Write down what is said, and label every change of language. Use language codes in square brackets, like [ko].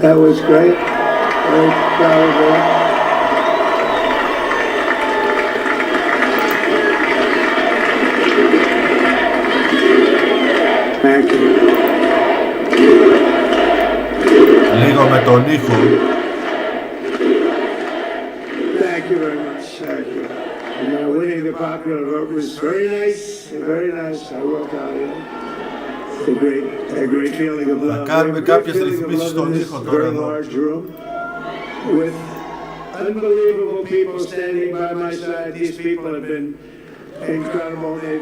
[en] That was great. Very proud of that. Thank you. [el] Λίγο με τον ήχο. [en] Thank you very much. Thank you. Winning the popular vote was very nice. Very nice. I will tell you. A great feeling of love. [el] Θα κάνουμε κάποιες ρυθμίσεις στον ήχο τώρα εδώ. [en] With unbelievable people standing by my side. These people have been incredible.